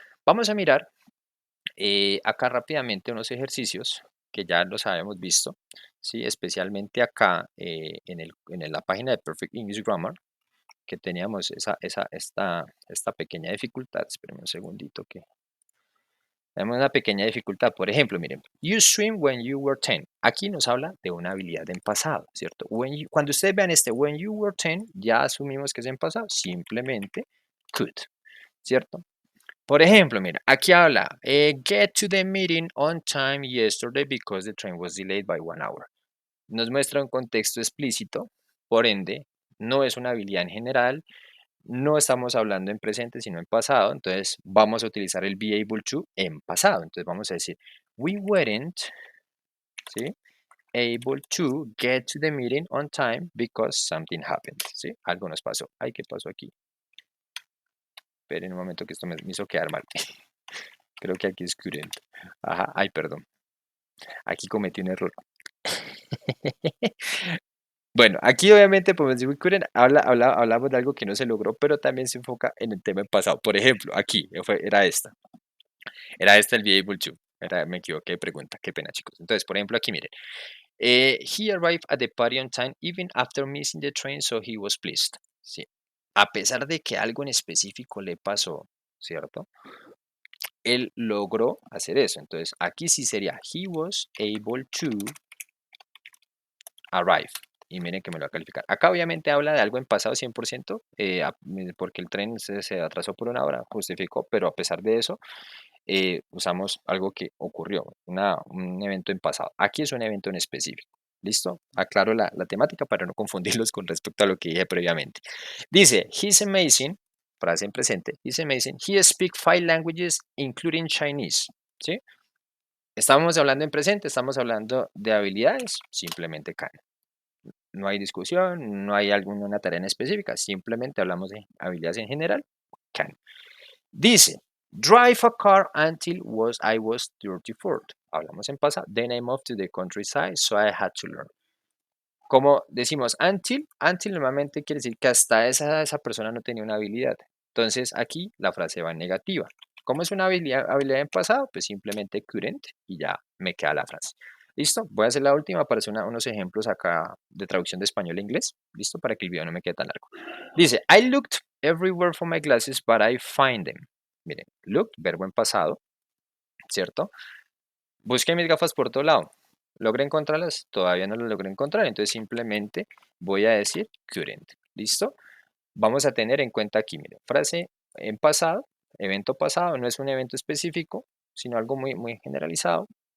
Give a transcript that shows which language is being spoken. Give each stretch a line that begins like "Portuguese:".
Spanish: Vamos a mirar acá rápidamente unos ejercicios que ya los habíamos visto, ¿sí? Especialmente acá en la página de Perfect English Grammar, que teníamos esta pequeña dificultad. Espérenme un segundito que tenemos una pequeña dificultad. Por ejemplo, miren,
English: you swim when you were 10.
Spanish: Aquí nos habla de una habilidad en pasado, ¿cierto? Cuando ustedes vean
English: when you were 10,
Spanish: ya asumimos que es en pasado, simplemente could, ¿cierto? Por ejemplo, mira, aquí habla,
English: get to the meeting on time yesterday because the train was delayed by 1 hour.
Spanish: Nos muestra un contexto explícito, por ende, no es una habilidad en general, no estamos hablando en presente, sino en pasado, entonces vamos a utilizar el be able to en pasado. Entonces vamos a decir,
English: we weren't,
Spanish: ¿sí?
English: Able to get to the meeting on time because something happened, ¿sí?
Spanish: Algo nos pasó. Ay, ¿qué pasó aquí? Esperen un momento que esto me hizo quedar mal. Creo que aquí es current. Ajá, ay, perdón. Aquí cometí un error. Bueno, aquí obviamente podemos decir
English: we couldn't,
Spanish: hablamos de algo que no se logró, pero también se enfoca en el tema pasado. Por ejemplo, aquí era esta el be able to. Me equivoqué de pregunta, qué pena chicos. Entonces, por ejemplo, aquí miren.
English: He arrived at the party on time even after missing the train, so he was pleased.
Spanish: Sí. A pesar de que algo en específico le pasó, ¿cierto? Él logró hacer eso. Entonces, aquí sí sería
English: he was able to arrive.
Spanish: Y miren que me lo va a calificar. Acá obviamente habla de algo en pasado 100%, porque el tren se atrasó por 1 hora, justificó, pero a pesar de eso, usamos algo que ocurrió, un evento en pasado. Aquí es un evento en específico. ¿Listo? Aclaro la temática para no confundirlos con respecto a lo que dije previamente. Dice,
English: he's amazing,
Spanish: frase en presente,
English: he's amazing, he speaks 5 languages, including Chinese.
Spanish: ¿Sí? Estamos hablando en presente, estamos hablando de habilidades, simplemente can. No hay discusión, no hay alguna tarea en específica, simplemente hablamos de habilidades en general, can. Dice,
English: drive a car until I was 34.
Spanish: Hablamos en pasado,
English: then I moved to the countryside, so I had to learn.
Spanish: Como decimos until normalmente quiere decir que hasta esa persona no tenía una habilidad. Entonces aquí la frase va en negativa. ¿Cómo es una habilidad en pasado? Pues simplemente couldn't y ya me queda la frase. ¿Listo? Voy a hacer la última para hacer unos ejemplos acá de traducción de español a inglés. ¿Listo? Para que el video no me quede tan largo. Dice,
English: I looked everywhere for my glasses, but I find them.
Spanish: Miren, look, verbo en pasado, ¿cierto? Busqué mis gafas por todo lado. ¿Logré encontrarlas? Todavía no las logré encontrar, entonces simplemente voy a decir couldn't. ¿Listo? Vamos a tener en cuenta aquí, miren, frase en pasado, evento pasado, no es un evento específico, sino algo muy generalizado.